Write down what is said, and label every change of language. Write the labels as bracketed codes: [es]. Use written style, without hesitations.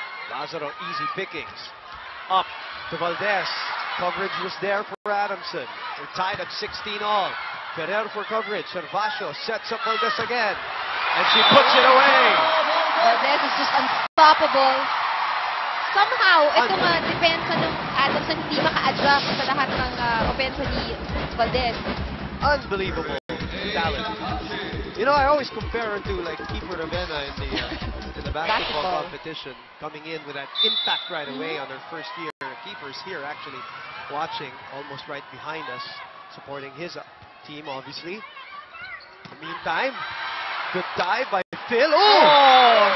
[en] Lazaro, easy pickings. Up to Valdez. Coverage was there for Adamson. They're tied at 16 all. Ferrer for coverage. Servacio sets up Valdez again. And she puts it away. Valdez is just unstoppable. [tl] Somehow, itong depensa ng Adamson hindi maka-adjust sa lahat ng opensa ni Valdez. [en] Unbelievable talent. You know, I always compare her to like Kiefer Ravena in the basketball competition, coming in with that impact right away on her first year. Kiefer's here actually watching, almost right behind us, supporting his team, obviously. In the meantime, good dive by Phil. Oh!